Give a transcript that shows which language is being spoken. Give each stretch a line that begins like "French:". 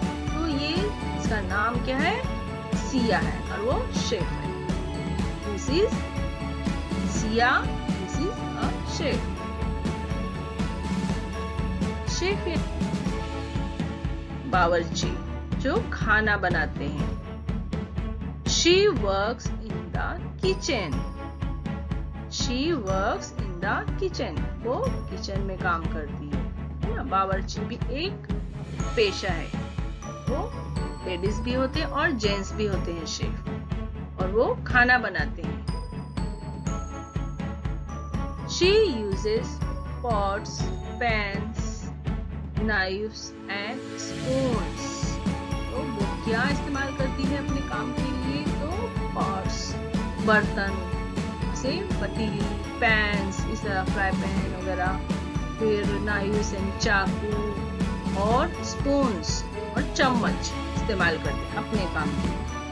Hindi: तो ये इसका नाम क्या है? सिया है, और वो शेफ है।
English: This is Siya, this is a chef.
Hindi: Chef बावर्ची, जो खाना बनाते हैं।
English: She works in the kitchen. She works in the kitchen.
Hindi: वो किचन में काम करती है ना? बावर्ची भी एक पेशा है। वो लेडीज भी होते हैं और जेंट्स भी होते हैं शेफ, और वो खाना बनाते हैं।
English: She uses pots, pans, knives and spoons.
Hindi: तो वो क्या इस्तेमाल करती है अपने काम के लिए? तो पॉट्स, बर्तन से पतीली, पैन्स, इस तरह फ्राई पैन वगैरह, फिर नाइव्स एंड चाकू, और स्पून्स और चम्मच इस्तेमाल करते हैं अपने काम के लिए।